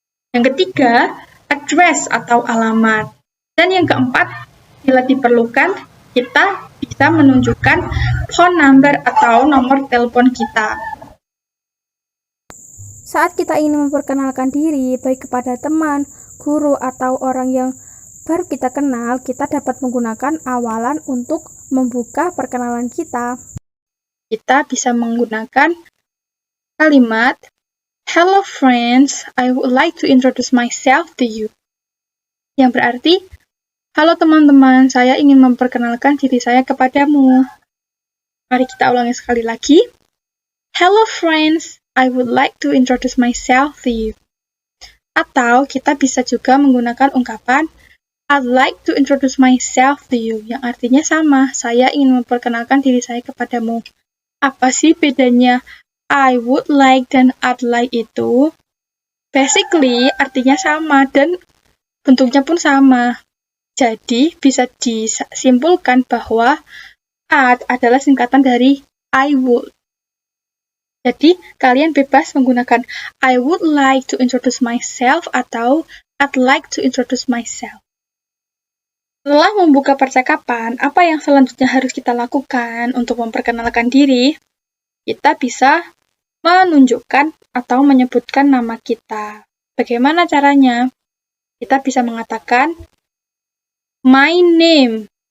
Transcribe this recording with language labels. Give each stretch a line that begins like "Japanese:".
Indonesian: Yang ketiga, address atau alamat. Dan yang keempat, bila diperlukan, kita bisa menunjukkan phone number atau nomor telepon kita. Saat kita ingin memperkenalkan diri, baik kepada teman, guru, atau orang yang baru kita kenal, kita dapat menggunakan awalan untuk membuka perkenalan kita. kita bisa menggunakan kalimat
English: "Hello friends, I would like to introduce myself to you."
Indonesian: Yang berarti, "Halo teman-teman, saya ingin memperkenalkan diri saya kepadamu." Mari kita ulangi sekali lagi.
English: "Hello friends, I would like to introduce myself to you."
Indonesian: Atau kita bisa juga menggunakan ungkapan
English: "I'd like to introduce myself to you,"
Indonesian: yang artinya sama, saya ingin memperkenalkan diri saya kepadamu. Apa sih bedanya I would like dan I'd like itu? Basically, artinya sama dan bentuknya pun sama. Jadi, bisa disimpulkan bahwa I'd adalah singkatan dari I would. Jadi, kalian bebas menggunakan
English: I would like to introduce myself atau I'd like to introduce myself.
Indonesian: Setelah membuka percakapan, apa yang selanjutnya harus kita lakukan untuk memperkenalkan diri? Kita bisa menunjukkan atau menyebutkan nama kita. Bagaimana caranya? Kita bisa mengatakan my name.